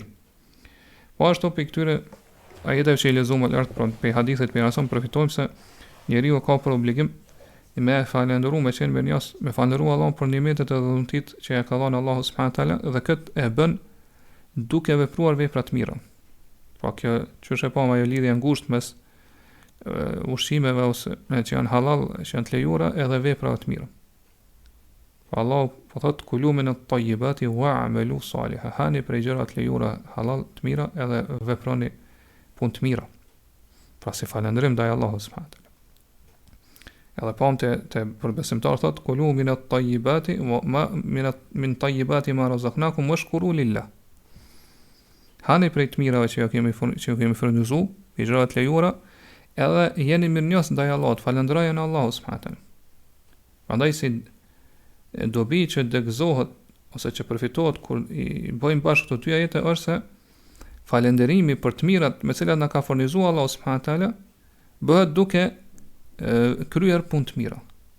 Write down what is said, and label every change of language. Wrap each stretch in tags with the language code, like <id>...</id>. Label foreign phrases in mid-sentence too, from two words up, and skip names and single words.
<sq>Po ashtu pe këtyre ajeteve që i lexuam më lart për hadithet për rason përfitojmë se njeriu ka për obligim me falëndëruar me qenë mirënjohës, me falëndëruar Allahun për nimetet e dhuntit që ja ka dhënë Allahu</sq> <ar>سبحانه تعالى,</ar> <sq>dhe këtë e bën duke vepruar vepra të mira. Po kjo çështë po ajo lidhje ngushtë mes ushqimeve ose që janë halal, që janë të lejuara, edhe veprave të mira. Po Allah po thot</sq> <ar>كلوا من الطيبات واعملوا صالحا.</ar> <sq>Hani prej gjërave të lejuara halal të mira edhe veproni punë të mira. Pra si falëndrim ndaj Allahut</sq> <ar>سبحانه تعالى.</ar> <sq>Edhe pamte te për besimtar thot</sq> <ar>كلوا من الطيبات وما من طيبات ما رزقناكم واشكروا لله.</ar> <sq>Hani prej të mirave që ju kemi furnizuar, gjërat të lejuara, edhe jeni mirënjohës ndaj Allahut, falënderojeni Allahun</sq> <ar>سبحانه تعالى.</ar> <sq>Prandaj si dobi që degëzohet ose që përfitohet kur i bëjmë bashkë këto dy ajete është se falënderimi për të mirat me cilat na ka furnizuar Allahu</sq> <ar>سبحانه تعالى</ar> <sq>bëhet duke kryer punë të mira.</sq>